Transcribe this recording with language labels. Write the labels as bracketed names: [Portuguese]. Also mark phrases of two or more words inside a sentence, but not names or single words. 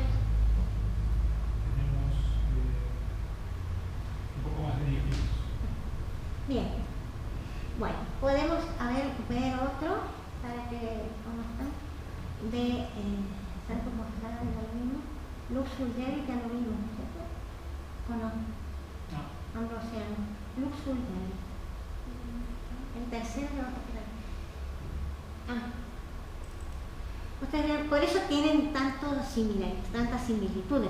[Spanish] Tenemos un poco más de 10 minutos. Bien. Bueno, podemos ver otro para que conozcan de Santo Mostrada, ya lo vimos. Lux Fulgeri ya lo vimos, ¿cierto? ¿O no? No. Ambrosiano. Lux Fulgeri. El tercero lo vamos a quedar. Ustedes ven, por eso tienen tantas similitudes.